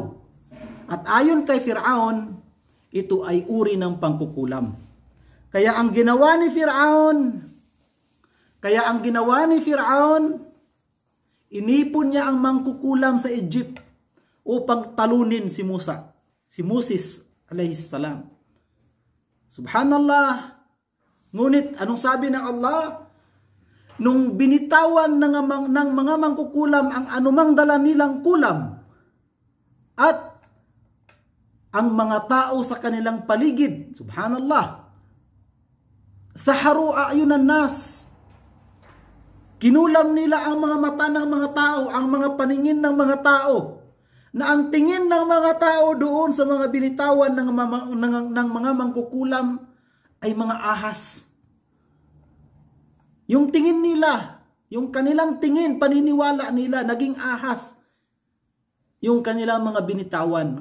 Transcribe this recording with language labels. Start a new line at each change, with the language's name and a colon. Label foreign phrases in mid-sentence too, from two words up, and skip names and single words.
Filipino: At ayon kay Firaun, ito ay uri ng pangkukulam. Kaya ang ginawa ni Firaun, inipon niya ang mangkukulam sa Egypt upang talunin si Moses
Arabic: عليه السلام.
Filipino: Subhanallah. Ngunit anong sabi ng Allah? Nung binitawan ng mga mangkukulam ang anumang dala nilang kulam, at ang mga tao sa kanilang paligid,
Arabic: سبحان الله، سحروا أعين الناس,
Filipino: kinulam nila ang mga mata ng mga tao, ang mga paningin ng mga tao, na ang tingin ng mga tao doon sa mga binitawan ng mga mangkukulam ay mga ahas. Yung tingin nila, yung kanilang tingin, paniniwala nila, naging ahas yung kanilang mga binitawan.